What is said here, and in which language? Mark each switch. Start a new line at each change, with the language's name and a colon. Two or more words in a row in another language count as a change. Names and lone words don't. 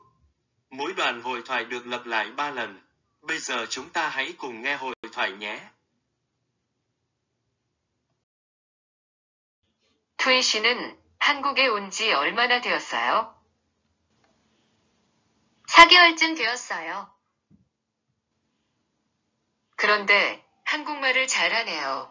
Vietnamese: Mỗi đoạn hội thoại được lặp lại 3 lần. Bây giờ chúng ta hãy cùng nghe hội thoại nhé.
Korean: 투이 씨는 한국에 온 지 얼마나 되었어요? 4개월쯤 되었어요. 그런데 한국말을 잘하네요.